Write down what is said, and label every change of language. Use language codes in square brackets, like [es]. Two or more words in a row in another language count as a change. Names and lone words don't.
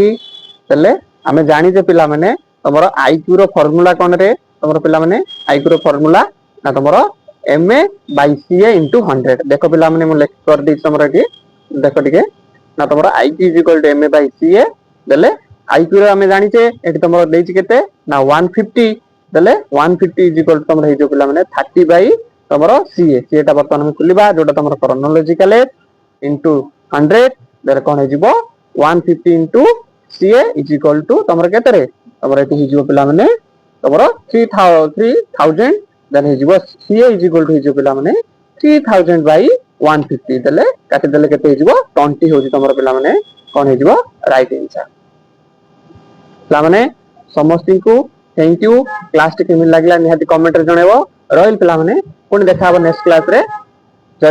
[or] ହେଲେ ଆମେ ଜାଣିଛେ ପିଲାମାନେ ତମର IQ ର ଫର୍ମୁଲା କଣ ରେ? ତମର ପିଲାମାନେ IQ ର ଫର୍ମୁଲା ନା ତମର [en] MA by CA into 100। [or] ଦେଖ ପିଲାମାନେ ମୁଁ ଲେଖି କରିଦେଇଛି ତମର ଏଠି ଦେଖ ଟିକେ ନା ତମର [en] IQ is equal to MA by CA [or] ଦେଲେ IQ ର ଆମେ ଜାଣିଛେ ଏଠି ତମର ଦେଇଛି କେତେ ନା 150 ଦେଲେ [en] 150 is equal to [or] ତମର ହେଇଯିବ ପିଲାମାନେ 30 by ତମର CA। CA ଟା ବର୍ତ୍ତମାନ ଆମେ ଖୋଲିବା ଯୋଉଟା ତମର [en] chronological age into 100 [or] ଦେଲେ କଣ ହେଇଯିବ [en] 150 into CA is equal to [or] ତମର କେତେରେ ତମର ଏଠି ହେଇଯିବ ପିଲାମାନେ ତମର 3000 ଦେନ ହେଇଯିବ [en] CA is equal to [or] ହେଇଯିବ ପିଲାମାନେ [en] 3000 by 150 [or] ଦେଲେ କାଟିଦେଲେ କେତେ ହେଇଯିବ 20 ହଉଛି ତମର ପିଲାମାନେ କଣ ହେଇଯିବ [en] right answer. [or] ପିଲାମାନେ ସମସ୍ତଙ୍କୁ [en] thank you. [or] କ୍ଲାସ ଟି କେମିତି ଲାଗିଲା ନିହାତି କମେଣ୍ଟ ରେ ଜଣେଇବ। ରହିଲି ପିଲାମାନେ ପୁଣି ଦେଖା ହବ [en] next class [or] ରେ।